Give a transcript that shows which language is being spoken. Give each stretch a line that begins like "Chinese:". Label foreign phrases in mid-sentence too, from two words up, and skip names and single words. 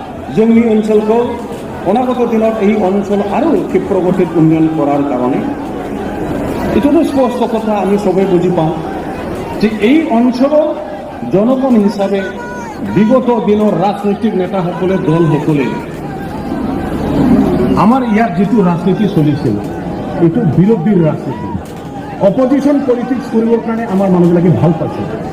Bodo: जोंनि ओनसोलखौ अनागत दिनाव
Assamese: এই অঞ্চল আরো ক্ষিপ্রগতিত উন্নয়ন করার কারণে এটাতো স্পষ্ট কথা আমি সবাই বুঝি পাওঁ যে এই অঞ্চলৰ জনগণ হিসাবে বিগত দিনৰ রাজনৈতিক নেতাসকলে দলসকলে আমার ইয়াত যেটো রাজনীতি চলিছিল এটো বিরোধীৰ রাজনীতি
English: opposition politics
Assamese: কৰিবৰ কাৰণে আমাৰ মানুহবিলাকে ভাল পাইছে